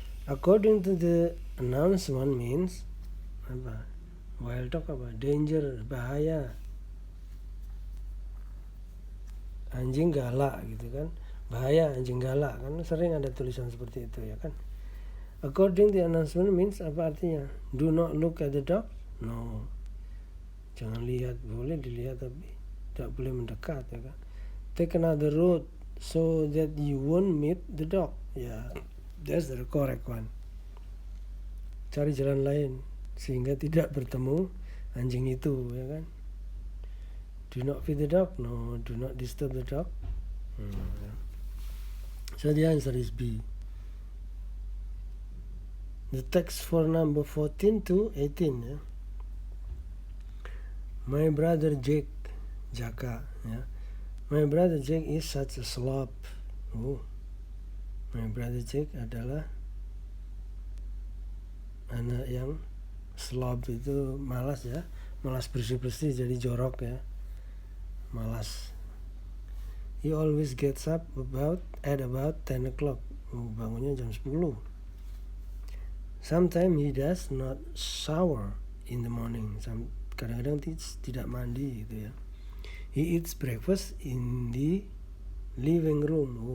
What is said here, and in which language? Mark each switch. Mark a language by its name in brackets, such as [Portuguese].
[English] According to the announcement means apa? Wild dog apa? Danger, bahaya. [Indonesian] Anjing galak gitu kan. Bahaya anjing galak kan, sering ada tulisan seperti itu ya kan. According to the announcement means [English] apa artinya? Do not look at the dog. No. [Indonesian] Jangan lihat, boleh dilihat tapi tidak boleh mendekat ya kan. [English] Take another road so that you won't meet the dog. Ya, that's the correct one. [Indonesian] Cari jalan lain sehingga tidak bertemu anjing itu ya kan. Do not feed the dog. [English] No, do not disturb the dog. Yeah. So the answer is B. The text for number 14 to 18 ya. My brother Jaka ya. My brother Jack is such a slob. [Indonesian] My brother Jack adalah anak yang slob, itu malas ya, malas bersih-bersih jadi jorok ya, malas. [English] He always gets up at about 10 o'clock. Bangunnya jam 10. Sometimes he does not shower in the morning. [Indonesian] Kadang-kadang tidak mandi gitu ya. He eats breakfast in the living room.